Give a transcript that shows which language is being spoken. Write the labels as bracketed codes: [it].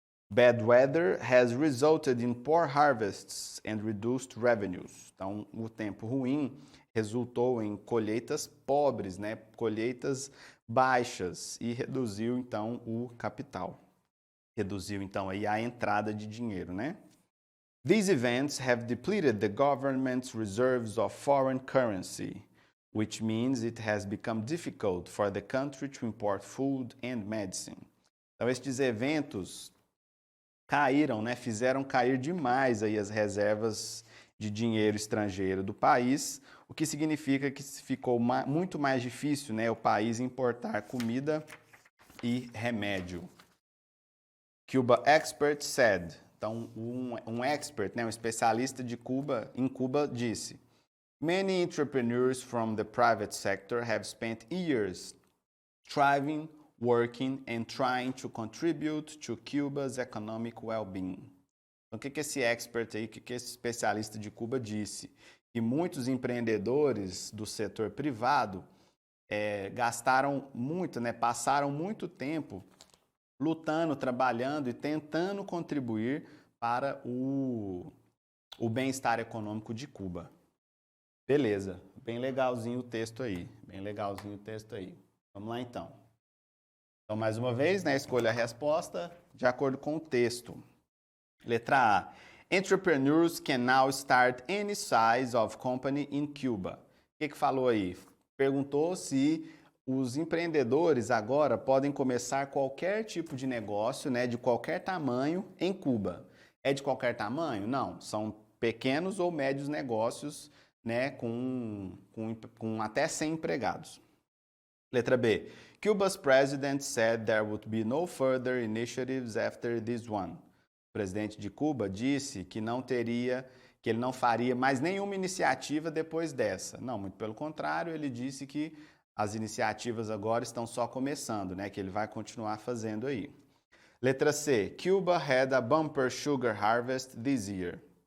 [en] Bad weather has resulted in poor harvests and reduced revenues. [pt] Então, o tempo ruim resultou em colheitas pobres, né? Colheitas baixas, e reduziu então o capital. Reduziu então aí a entrada de dinheiro, né? These events have depleted the government's reserves of foreign currency, which means it has become difficult for the country to import food and medicine. Então, estes eventos caíram, né? Fizeram cair demais aí as reservas de dinheiro estrangeiro do país, o que significa que ficou muito mais difícil, né, o país importar comida e remédio. [en] Cuba expert said. [pt] Então, um expert, né, um especialista em Cuba disse: [en] Many entrepreneurs from the private sector have spent years striving, working and trying to contribute to Cuba's economic well-being. [pt] Então, o que esse expert aí, o que esse especialista de Cuba disse? Que muitos empreendedores do setor privado gastaram muito, né, passaram muito tempo lutando, trabalhando e tentando contribuir para o bem-estar econômico de Cuba. Beleza, bem legalzinho o texto aí, bem legalzinho o texto aí. Vamos lá então. Então, mais uma vez, né, escolha a resposta de acordo com o texto. Letra A. [en] Entrepreneurs can now start any size of company in Cuba. [pt] O que falou aí? Perguntou se os empreendedores agora podem começar qualquer tipo de negócio, né, de qualquer tamanho em Cuba. É de qualquer tamanho? Não, são pequenos ou médios negócios, né, com até 100 empregados. Letra B. [en] Cuba's president said there would be no further initiatives after this one. [pt] O presidente de Cuba disse que ele não faria mais nenhuma iniciativa depois dessa. Não, muito pelo contrário, ele disse que as iniciativas agora estão só começando, né? Que ele vai continuar fazendo aí. Letra C. [en] Cuba had a bumper sugar harvest this year.